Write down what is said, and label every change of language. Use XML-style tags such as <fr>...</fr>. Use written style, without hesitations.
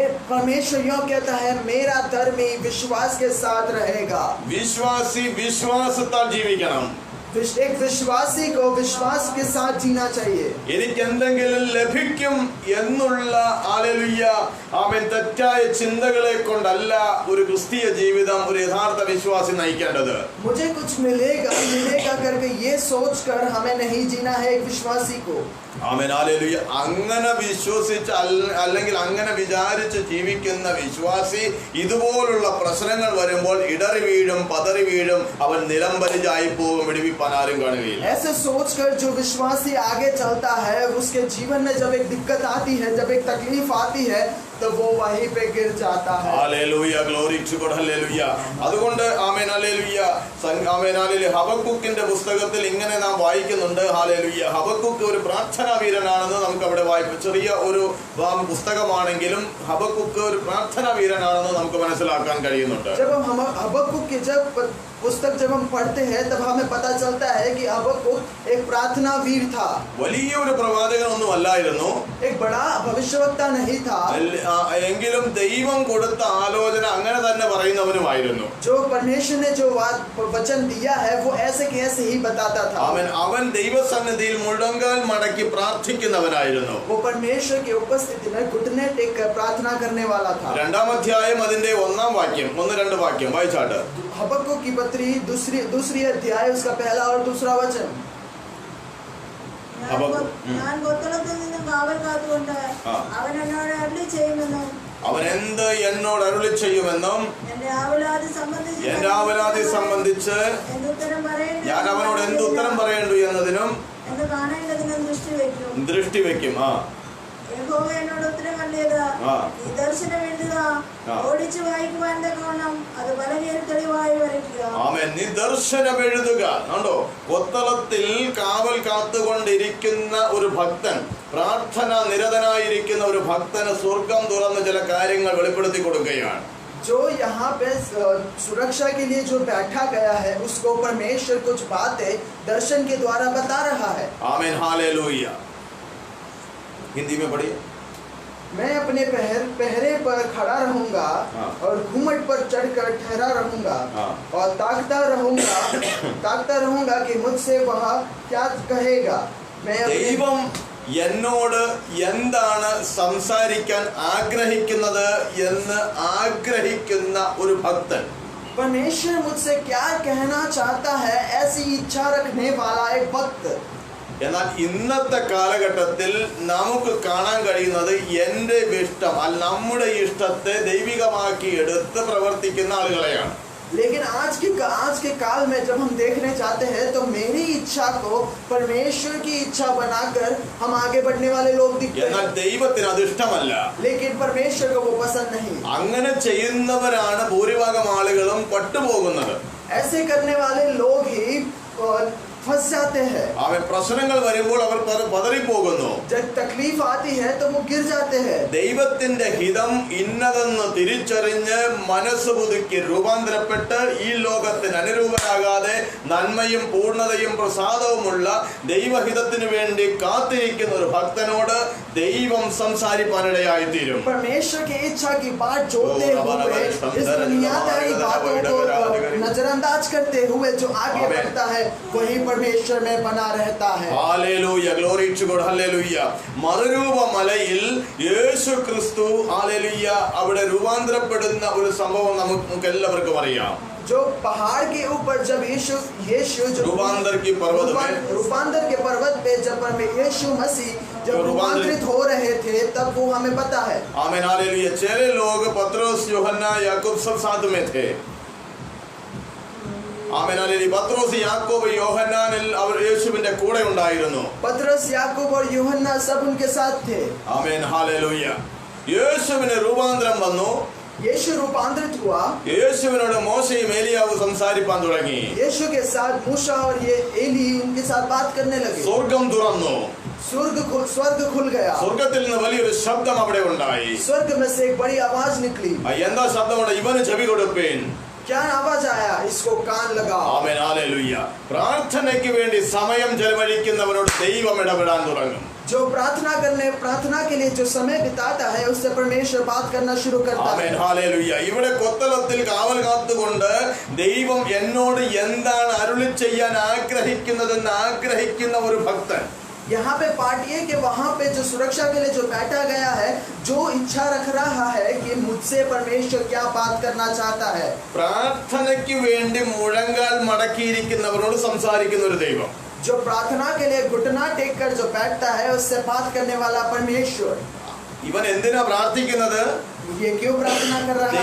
<hi>परमेश्वर यो कहता है, मेरा धर्मी विश्वास के साथ रहेगा.</hi> <ml>വിശ്വാസി വിശ്വാസത്താൽ ജീവിക്കണം.</ml> <hi>एक विश्वासी को विश्वास के साथ जीना चाहिए।</hi> <ml>എനിക്ക് എന്തെങ്കിലും ലഭിക്കും എന്നുള്ള ഹല്ലേലൂയ ആമേൻ തെറ്റായ ചിന്തകളെ കൊണ്ടല്ല ഒരു ക്രിസ്തീയ ജീവിതം ഒരു യഥാർത്ഥ വിശ്വാസി നയിക്കേണ്ടത്।</ml> <hi>मुझे कुछ मिलेगा करके ये सोचकर हमें नहीं जीना है एक विश्वासी को।</hi> <ml>ആമേൻ ഹല്ലേലൂയ അങ്ങനെ വിശ്വസിച്ച് അല്ലെങ്കിൽ അങ്ങനെ വിചാരിച്ച് ജീവിക്കുന്ന വിശ്വാസി ഇതുപോലുള്ള പ്രശ്നങ്ങൾ വരുമ്പോൾ ഇടറി വീഴും പതറി വീഴും അവൻ നിലംപരിചായി പോകും വിടുവിപ്പാൻ ആരും കാണുകയില്ല।</ml> <hi>ऐसे सोचकर जो विश्वासी आगे चलता है उसके जीवन में जब एक दिक्कत आती है जब एक तकलीफ आती है तो वो वहीं पे गिर जाता है।</hi> <en>Hallelujah glory to God hallelujah.</en> <ml>അതുകൊണ്ട് ആമേൻ ഹല്ലേലൂയ ആമേൻ ഹല്ലേലൂയ ഹബക്കൂക്കിന്റെ പുസ്തകത്തിൽ ഇങ്ങനെ നാം വായിക്കുന്നുണ്ട് ഹല്ലേലൂയ ഹബക്കൂക്ക് ഒരു പ്രാർത്ഥനാ വീരനാണെന്ന് നമുക്ക് അവിടെ വായിക്കും। ചെറിയ ഒരു പുസ്തകമാണെങ്കിലും ഹബക്കൂക്ക് ഒരു പ്രാർത്ഥനാ വീരനാണെന്ന് നമുക്ക് മനസ്സിലാക്കാൻ കഴിയുന്നുണ്ട്।</ml> <hi>जब हम हबक्कुक की पुस्तक जब हम पढ़ते हैं तब हमें पता चलता है कि हबक्कुक एक प्रार्थना वीर था।</hi> <ml>വലിയ ഒരു പ്രവാചകനൊന്നും അല്ലായിരുന്നു,</ml> <hi>एक बड़ा भविष्यवक्ता नहीं था,</hi> <ml>എങ്കിലും ദൈവം കൊടുത്ത ആലോചന അങ്ങനെ തന്നെ പറയുന്നവനുമായിരുന്നു।</ml> <hi>जो परमेश्वर ने जो वचन दिया है वो ऐसे कैसे ही बताता था।</hi> <ml>അവൻ ദൈവസന്നിധിയിൽ മുഴങ്കാൽ മടക്കി പ്രാർത്ഥിക്കുന്നവനായിരുന്നു।</ml> <hi>वो परमेश्वर की उपस्थिति में घुटने टेक कर प्रार्थना करने वाला था।</hi> <ml>രണ്ടാം അധ്യായം അതിന്റെ 1-ാം വാക്യം 1-2 വാക്യം വായിച്ചാട്ട്।</ml> <hi>हबक्कुक की पत्री दूसरी अध्याय उसका पहला और दूसरा वचन।</hi> <ml>ഞാൻ ഗോത്രത്തിൽ നിന്നും കാവൽ കാത്തുകൊണ്ട് അവൻ എന്നോട് അരുളി ചെയ്യുമെന്നും അവൻ എന്ത് എന്നോട് അരുളി ചെയ്യുമെന്നും എന്റെ ആവലാതി സംബന്ധിച്ച് ഞാൻ അവനോട് എന്ത് ഉത്തരം പറയേണ്ടു എന്നതിനും എന്ന് കാണേണ്ടതിനും ദൃഷ്ടി വെക്കും। യഹോവ എന്നോട് ഉത്തരം അരുളിയത് ഈ ദർശനം എഴുതുക, ഓടിച്ചു വായിക്കുവാൻ തക്കവണ്ണം അത് പലകയിൽ തെളിവായി വരയ്ക്കുക। ആമേൻ। നീ ദർശനം എഴുതുക കണ്ടോ, കൊത്തളത്തിൽ കാവൽ കാത്തുകൊണ്ടിരിക്കുന്ന ഒരു ഭക്തൻ, പ്രാർത്ഥന നിരതനായിരിക്കുന്ന ഒരു ഭക്തന് സ്വർഗം തുറന്ന് ചില കാര്യങ്ങൾ വെളിപ്പെടുത്തി കൊടുക്കുകയാണ്।</ml> <hi>जो यहाँ पे सुरक्षा के लिए जो बैठा गया है उसको परमेश्वर कुछ बातें दर्शन के द्वारा बता रहा है। आमीन हालेलुया। हिंदी में पढ़िए। मैं अपने पहरे पर खड़ा रहूंगा और घूमट पर चढ़कर ठहरा रहूंगा और ताकता रहूंगा कि मुझसे वह क्या कहेगा।</hi> <ml>ദൈവം എന്നോട് എന്താണ് സംസാരിക്കാൻ ആഗ്രഹിക്കുന്നത് എന്ന് ആഗ്രഹിക്കുന്ന ഒരു ഭക്തൻ,</ml> <hi>परमेश्वर मुझसे क्या कहना चाहता है ऐसी इच्छा रखने वाला एक भक्त।</hi> <ml>എന്നാൽ ഇന്നത്തെ കാലഘട്ടത്തിൽ നമുക്ക് കാണാൻ കഴിയുന്നത് എൻ്റെ ഇഷ്ടം അല്ല നമ്മുടെ ഇഷ്ടത്തെ ദൈവികമാക്കി എടുത്ത് പ്രവർത്തിക്കുന്ന ആളുകളെയാണ്।</ml> <hi>लेकिन आज के काल में जब हम देखने जाते हैं तो मेरी इच्छा को परमेश्वर की इच्छा बनाकर हम आगे बढ़ने वाले लोग दिखते हैं।</hi> <ml>എന്നാൽ ദൈവത്തിന് അത് ഇഷ്ടമല്ല।</ml> <hi>लेकिन परमेश्वर को वो पसंद नहीं।</hi> <ml>അങ്ങനെ ചെയ്യുന്നവരാണ് ഭൂരിഭാഗം ആളുകളും പട്ടുപോകുന്നത്।</ml> <hi>ऐसे करने वाले लोग ही फंस जाते हैं।</hi> <ml>അവൻ പ്രശ്നങ്ങൾ വരുമ്പോൾ അവർ പതറിപ്പോകുന്നു।</ml> <hi>जब तकलीफ आती है तो वो गिर जाते हैं।</hi> <ml>ദൈവത്തിന്റെ ഹിതം ഇന്നതെന്ന് തിരിച്ചറിഞ്ഞ് മനസ്സ് പുതുക്കി രൂപാന്തരപ്പെട്ട് ഈ ലോകത്തിന് അനുരൂപരാകാതെ നന്മയും പൂർണ്ണതയും പ്രസാദവുമുള്ള ദൈവഹിതത്തിന് വേണ്ടി കാത്തിരിക്കുന്ന ഒരു ഭക്തനോട് ദൈവം സംസാരിപ്പാനിടയായി തീരും।</ml> <hi>परमेश्वर की इच्छा की बात जोते हुए इस दुनियादारी बातों को नजरअंदाज करते हुए जो आगे बढ़ता है वही परमेश्वर में बना रहता है।</hi> <en>Hallelujah, glory to God, hallelujah.</en> <ml>മറുരൂപ മലയിൽ യേശു ക്രിസ്തു ഹല്ലേലൂയ അവിടെ രൂപാന്തരപ്പെടുന്ന ഒരു സംഭവം നമുക്ക് എല്ലാവർക്കും അറിയാം।</ml> <hi>जो पहाड़ के ऊपर जब यीशु जब रूपांतर के पर्वत पे जब यीशु मसीह जब रूपांतरित हो रहे थे तब वो हमें पता है। आमीन हालेलुया। चेले लोग पतरस यूहन्ना याकूब सब साथ में थे।</hi> <ml>Amen hallelujah. പത്രോസ് യാക്കോബ് യോഹന്നാൻ അവർ യേശുവിന്റെ കൂടെ ഉണ്ടായിരുന്നു।</ml> <hi>पतरस याकूब और यूहन्ना सब उनके साथ थे।</hi> <ml>Amen hallelujah. യേശുവിന് രൂപാന്തരം വന്നു।</ml> <hi>यीशु रूपांतरित हुआ।</hi> <ml>യേശുവിനോട് മോശയും ഏലിയാവും സംസാരിപ്പാൻ തുടങ്ങി।</ml> <hi>यीशु के साथ मूसा और ये एली उनके साथ बात करने लगे।</hi> <ml>സ്വർഗ്ഗം തുറന്നു।</ml> <hi>स्वर्ग खुल गया।</hi> <ml>സ്വർഗ്ഗത്തിൽ നിന്ന് വലിയൊരു ശബ്ദം അവിടെ ഉണ്ടായി।</ml> <hi>स्वर्ग में से एक बड़ी आवाज निकली।</hi> <ml>എന്താ ശബ്ദമുണ്ട്? ഇവന് ചെവി കൊടുപ്പീൻ।</ml> <hi>क्या आवाज आया? इसको कान लगाओ।</hi> <ml>Amen hallelujah. പ്രാർത്ഥനയ്ക്ക് വേണ്ടി സമയം ചെലവഴിക്കുന്നവരോട് ദൈവം ഇടപെടാൻ തുടങ്ങും।</ml> <hi>जो प्रार्थना के लिए जो समय बिताता है उससे परमेश्वर बात करना शुरू करता है।</hi> <ml>Amen hallelujah. ഇവിടെ കൊത്തളത്തിൽ കാവൽ കാത്തുകൊണ്ട് ദൈവം എന്നോട് എന്താണ് അരുളി ചെയ്യാൻ ആഗ്രഹിക്കുന്നതെന്ന് ആഗ്രഹിക്കുന്ന ഒരു ഭക്തൻ.</ml> <hi>यहाँ पे पार्ट ये कि वहाँ पे जो सुरक्षा के लिए जो बैठा गया है, जो इच्छा रख रहा है कि मुझसे परमेश्वर क्या बात करना चाहता है।</hi> <ml>പ്രാർത്ഥനയ്ക്ക് വേണ്ടി മുഴങ്കാൽ മടക്കിയിരിക്കുന്നവരോട് സംസാരിക്കുന്ന ഒരു ദൈവം.</ml> <hi>जो प्रार्थना के लिए घुटना टेक कर जो बैठता है उससे बात करने वाला परमेश्वर।</hi> <ml>ഇവൻ എന്തിനാ പ്രാർത്ഥിക്കുന്നത്?</ml> <hi>ये क्यों प्रार्थना कर रहा है?</hi>